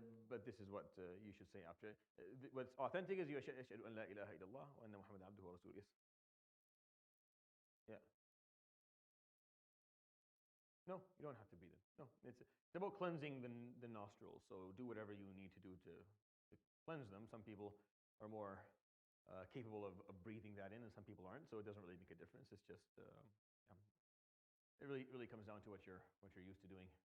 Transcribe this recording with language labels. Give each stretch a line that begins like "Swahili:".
English: But this is what you should say after. What's authentic is you
Arabic: أشهد أن لا إله إلا الله وأن محمدا عبده ورسوله.
English: Yeah. No, you don't have to breathe it. No, it's about cleansing the nostrils. So do whatever you need to do to cleanse them. Some people are more capable of breathing that in, and some people aren't. So it doesn't really make a difference. It's just it really comes down to what you're used to doing.